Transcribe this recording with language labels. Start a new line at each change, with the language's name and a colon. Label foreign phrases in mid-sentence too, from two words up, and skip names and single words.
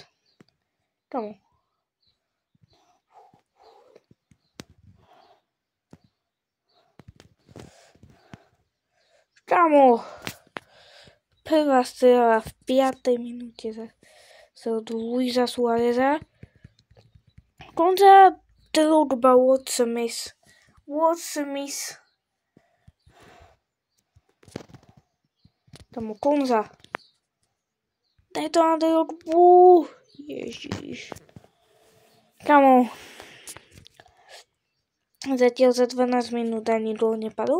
Slovak: Kamo. Kamo. Prvá strela v 5. minúte sa od Luisa Suáreza. Kontra Drogba,
English: what's a miss?
Slovak: Kamo, Konza. Daj to na Drogbu. Ježiš. Kamo. Zatiaľ za 12 minút ani gól nepadol?